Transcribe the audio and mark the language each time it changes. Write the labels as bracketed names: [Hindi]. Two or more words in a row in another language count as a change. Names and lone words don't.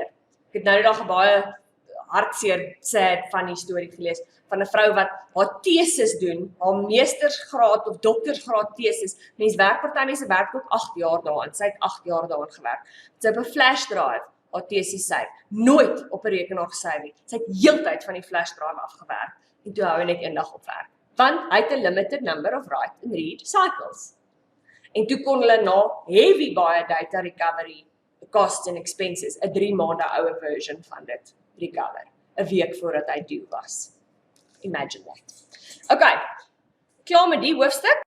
[Afrikaans] Ek het nou die dag 'n baie hartseer sad van die storie gelees van 'n vrou wat haar tesis doen, haar meestersgraad of doktorsgraad tesis. Mense werk party mense werk ook 8 jaar daaraan. Sy het 8 jaar daaraan gewerk. Sy het op 'n [English] flash drive [Afrikaans] haar tesis save, nooit op 'n rekenaar gesave nie. Sy het heeltyd van die [English] flash drive [Afrikaans] afgewerk en toe hou hy net eendag op werk. Want hy het 'n [English] limited number of write and read cycles. [Afrikaans] En toe kon hulle na heavy baie [English] data recovery costs and expenses, [Afrikaans] 'n 3 maande oue version van dit recover, 'n week voordat hy due was. [English] Imagine that. [Afrikaans] Okay, klaar met die hoofstuk.